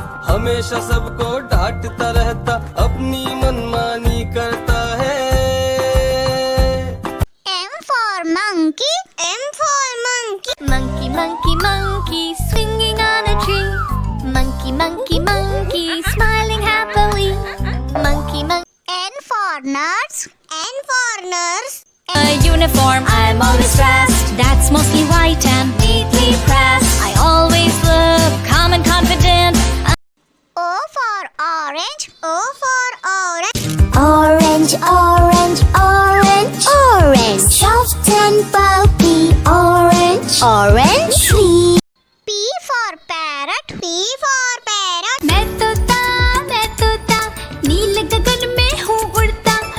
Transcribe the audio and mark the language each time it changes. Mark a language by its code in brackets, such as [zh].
[hi] हमेशा सबको डांटता रहता, अपनी मनमानी करता है. [en] M for monkey, M for monkey. Monkey, monkey, monkey, swinging on a tree. Monkey, monkey, monkey, smiling happily. Monkey, monkey. N for nurse, N for nurse. A uniform, I'm always dressed. That's mostly white and neatly pressed. I always look calm and confident. O for orange, O for orange. Orange, orange, orange, orange. Soft and pulpy orange. Orange tree. P for parrot, P for parrot. [hi] मैं तोता, नील गगन में हूँ उड़ता.